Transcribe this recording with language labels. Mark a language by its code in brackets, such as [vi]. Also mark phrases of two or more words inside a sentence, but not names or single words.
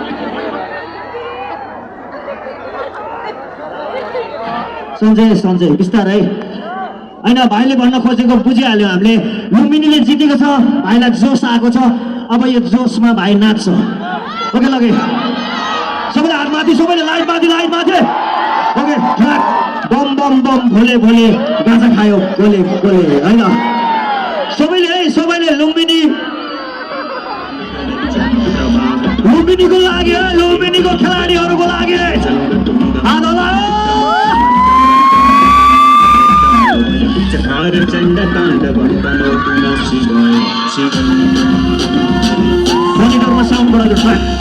[ne] सञ्जय बिस्तारै होइन, भाइले भन्न खोजेको बुझिहाल्यो हामीले। लुम्बिनीले जितेको छ, भाइलाई जोस आएको छ, अब यो जोसमा भाइ नाच्छ। ओके लगे सबैले हात माथि, सबैले लाइट माथि ओके बम बम बम भोले भोले गाजा खायो गोले गोले होइन। सबैले लुम्बिनीको लागि, लुम्बिनीको खेलाडीहरूको लागि हात हल्लायो। मोनिटरमा साउन्ड बढाउनु छ।